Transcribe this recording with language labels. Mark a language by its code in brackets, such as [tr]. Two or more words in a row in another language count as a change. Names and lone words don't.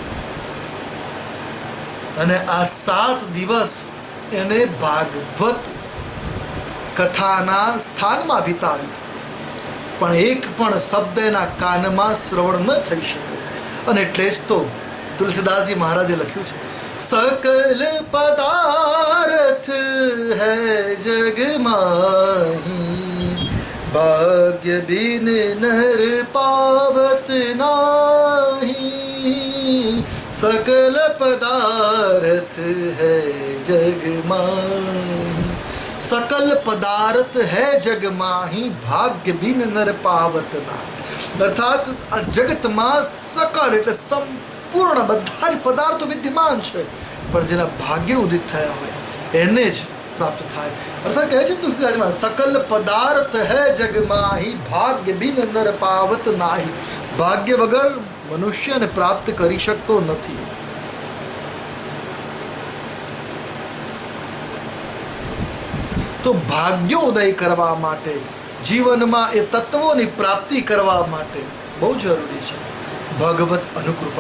[gu] અને આ 7 દિવસ એને ભાગવત કથાના સ્થાનમાં વિતાવ્યું, પણ એક પણ શબ્દ એના કાનમાં શ્રવણ ન થઈ શકે. અને એટલે જ તો તુલસીદાસજી મહારાજે લખ્યું છે, [awa] सकल पदार्थ है जग माही, भाग्य बिन नर पावत नाही। सकल पदार्थ है जग माही, सकल पदार्थ है जग माही, भाग्य बिन नर पावत नाही। [gu] अर्थात આ જગતમાં સકળ એટલે સંપૂર્ણ બધા જ પદાર્થો વિદ્યમાન છે, પણ જેના ભાગ્ય ઉદિત થયા હોય એને જ પ્રાપ્ત થાય. અર્થાત કહે છે તુલસીદાસમાં, [awa] सकल पदार्थ है जग माही, भाग्य बिन नर पावत नाही। [gu] ભાગ્ય વગર મનુષ્યને પ્રાપ્ત કરી શકતો નથી. તો ભાગ્યોદય કરવા માટે, જીવનમાં એ તત્વોની પ્રાપ્તિ કરવા માટે બહુ જરૂરી છે ભગવત અનુકૃપા.